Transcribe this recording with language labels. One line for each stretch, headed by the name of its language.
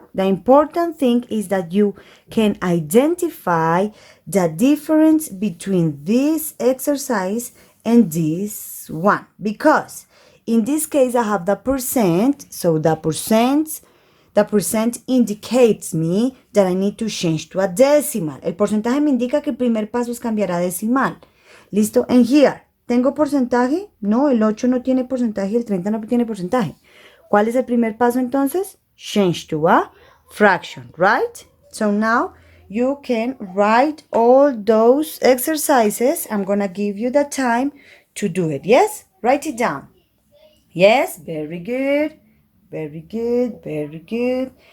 English: The important thing is that you can identify the difference between this exercise and this one. Because In this case, I have the percent, so the percent indicates me that I need to change to a decimal.
Spanish: El porcentaje me indica que el primer paso es cambiar a decimal. ¿Listo?
English: And here,
Spanish: ¿tengo porcentaje? No, el 8 no tiene porcentaje, el 30 no tiene porcentaje. ¿Cuál es el primer paso entonces?
English: Change to a fraction, right? So now you can write all those exercises. I'm gonna give you the time to do it. Yes? Write it down. Yes? Very good. Very good. Very good.